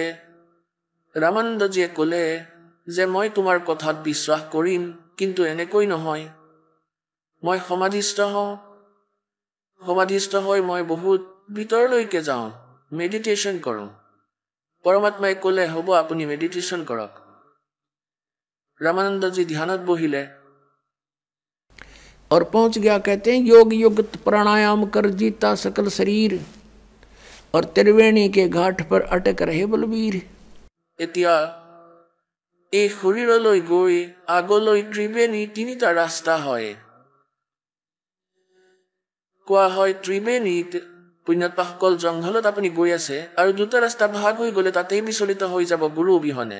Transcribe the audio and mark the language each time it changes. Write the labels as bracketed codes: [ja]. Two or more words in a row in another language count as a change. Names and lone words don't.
[as] ৰামানন্দজীয়ে ক'লে যে মই তোমাৰ কথাত বিশ্বাস কৰিম, কিন্তু এনেকৈ নহয়। মই সমাধিস্থ হওঁ, সমাধিস্থ হৈ মই বহুত ভিতৰলৈকে যাওঁ, মেডিটেশ্যন কৰোঁ। পৰমাত্মাই ক'লে হ'ব আপুনি মেডিটেশ্যন কৰক। ৰামানন্দ জী ধ্যানত বহিলে [hi] और पहुंच गया। कहते हैं योग युक्त प्राणायाम कर जीता सकल शरीर, और त्रिवेणी के घाट पर अटक रहे बलबीर। [as] এতিয়া এই শৰীৰলৈ গৈ আগলৈ ত্ৰিবেণী তিনিটা ৰাস্তা হয়। কোৱা হয় ত্ৰিবেণীত পুণ্যাত্মাসকল জংঘলত আপুনি গৈ আছে আৰু দুটা ৰাস্তা ভাগ হৈ গ'লে তাতেই বিচলিত হৈ যাব গুৰু অবিহনে।